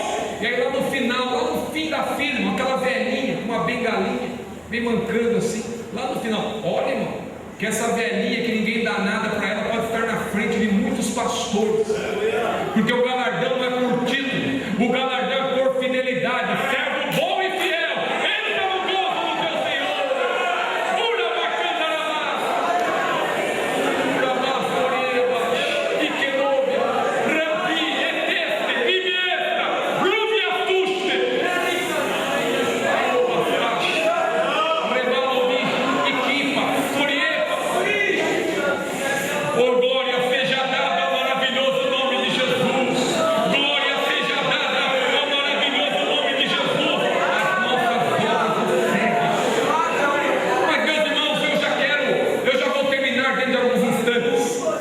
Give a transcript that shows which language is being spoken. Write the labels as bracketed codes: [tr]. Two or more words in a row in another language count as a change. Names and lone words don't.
[pt] E aí lá no final, lá no fim da fila, aquela velhinha com uma bengalinha, bem mancando assim, lá no final: olha, irmão, que essa velhinha que ninguém dá nada para ela pode estar na frente de muitos pastores, porque o galardão não é por título, o galardão é por fidelidade. Servo bom e fiel, entra no gozo do teu Senhor. Pura bacana, pura baforeba, Iquenobia, Rampi, Eteste, Pimienta, Rubia Tuste, Rebalobi, Iquipa, Furieta. Oh, glória seja dada ao maravilhoso nome de Jesus. Glória seja dada ao maravilhoso nome de Jesus. As nossas obras seguem. Mas, meus irmãos, eu já vou terminar dentro de alguns instantes.